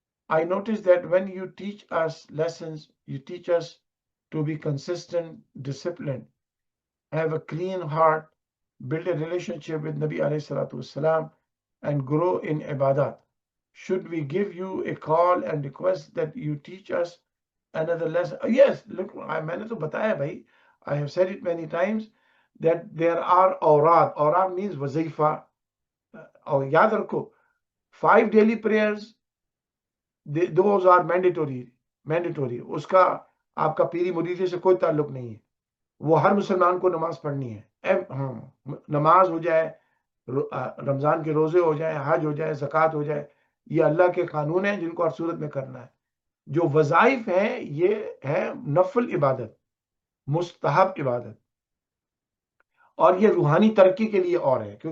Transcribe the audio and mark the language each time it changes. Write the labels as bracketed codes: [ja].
[en] I notice that when you teach us lessons, you teach us to be consistent, disciplined, have a clean heart, build a relationship with Nabi alayhi salatu wasalam, and grow in ibadat. Should we give you a call and request that you teach us another lesson? Yes, look, [ur] میں نے تو بتایا بھائی. [en] I have said it many times that there are awrad. Awrad means وظیفہ. [ur] اور یاد رکھو [en] 5 daily prayers, those are mandatory. [ur] اس کا آپ کا پیری مریدی سے کوئی تعلق نہیں ہے. وہ ہر مسلمان کو نماز پڑھنی ہے. نماز ہو جائے، رمضان کے روزے ہو جائیں، حج ہو جائے، زکوٰۃ ہو جائے، یہ اللہ کے قانون ہیں جن کو ہر صورت میں کرنا ہے. جو وظائف ہیں یہ ہے نفل عبادت، مستحب عبادت، اور یہ روحانی ترقی کے لیے اور ہے.